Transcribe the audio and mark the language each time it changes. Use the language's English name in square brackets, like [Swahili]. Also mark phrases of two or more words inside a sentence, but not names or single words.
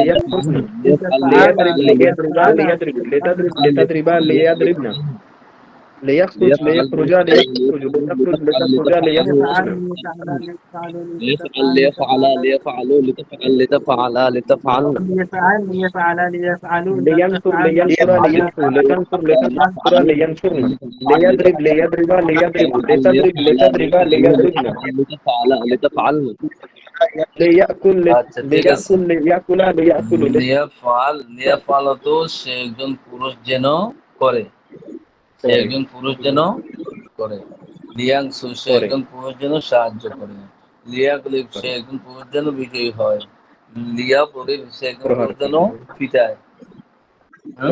[Arabic] লিয়াখরুজনা। লিয়াফআল, লিয়াদরিব লিয়াফআলা, ليضربا ليضربوا لتضرب لتضربا ليضربن. লিয়াখরুজ লিয়াফআল, ليخرجا ليخرجوا لتخرج لتخرجا লিয়াফআল, লিয়াখরুজনা। ليفعلا ليفعلوا, লিয়াফআল, লিয়াফআল, লিয়াফআলা, লিয়াফআল, ليفعلوا لتفعل لتفعلا لتفعلن. ليفعل ليفعل ليفعلوا লিয়ানসুর لتفعل লিয়ানসুরা لتفعل لينصروا لتنصر لتنصرا لينصرن. লিয়াফআল, ليضرب ليضربا ليضربوا লিয়াফআল, لتضرب لتضربا ليضربن. لتفعلا لتفعلن. লিয়াকুল [Bangla] আচ্ছা, ঠিক আছে। [Arabic] ليقل ليقولا ليقولوا. ليفعل ليفعل [Bangla] তো সে একজন পুরুষ যেন করে, সে একজন পুরুষ যেন করে। লিয়াংসু, সে করে একজন পুরুষ যেন সাহায্য করে। লিয়াকলিব, সে করে একজন পুরুষ যেন বিজয়ী হয়। লিয়া পরিব, সে একজন প্রহার পুরুষ যেন করে পিটায়। হ্যাঁ,